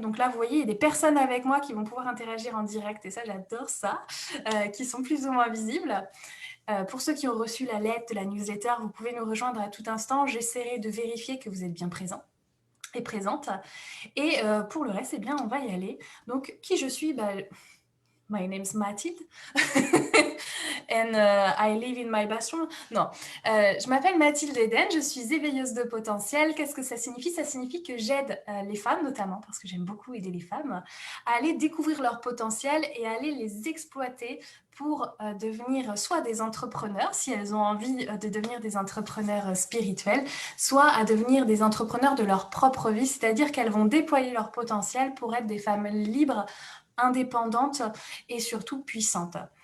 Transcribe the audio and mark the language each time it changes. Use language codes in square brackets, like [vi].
[fr] Donc là, vous voyez, il y a des personnes avec moi qui vont pouvoir interagir en direct et ça, j'adore ça, qui sont plus ou moins visibles. Pour ceux qui ont reçu la lettre de la newsletter, vous pouvez nous rejoindre à tout instant. J'essaierai de vérifier que vous êtes bien présent et présente. Et pour le reste, eh bien, on va y aller. Donc, qui je suis? [en] My name's Mathilde. And I live in my bathroom. [fr] Non, je m'appelle Mathilde Eden, je suis éveilleuse de potentiel. Qu'est-ce que ça signifie? Ça signifie que j'aide les femmes, notamment, parce que j'aime beaucoup aider les femmes, à aller découvrir leur potentiel et à aller les exploiter pour devenir soit des entrepreneurs, si elles ont envie de devenir des entrepreneurs spirituels, soit à devenir des entrepreneurs de leur propre vie, c'est-à-dire qu'elles vont déployer leur potentiel pour être des femmes libres, indépendantes et surtout puissantes.